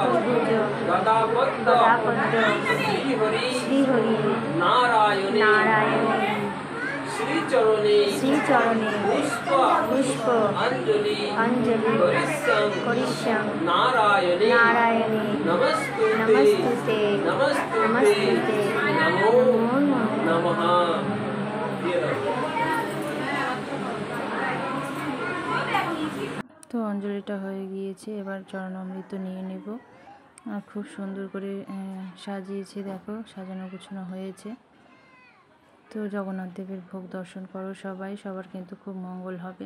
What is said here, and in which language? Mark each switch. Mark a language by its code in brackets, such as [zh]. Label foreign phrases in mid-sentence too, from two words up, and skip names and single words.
[sa] गदापद्म श्री हरि नारायण श्री चरणे पुष्प अंजलि करिष्यं नारायणे नमस्तुते नमो नमः। [bn] তো অঞ্জলিটা হয়ে গিয়েছে, এবার চরণামৃত নিয়ে নেব। আর খুব সুন্দর করে সাজিয়েছে, দেখো সাজানো গোছানো হয়েছে। তো জগন্নাথ দেবের ভোগ দর্শন করো সবাই, সবার কিন্তু খুব মঙ্গল হবে।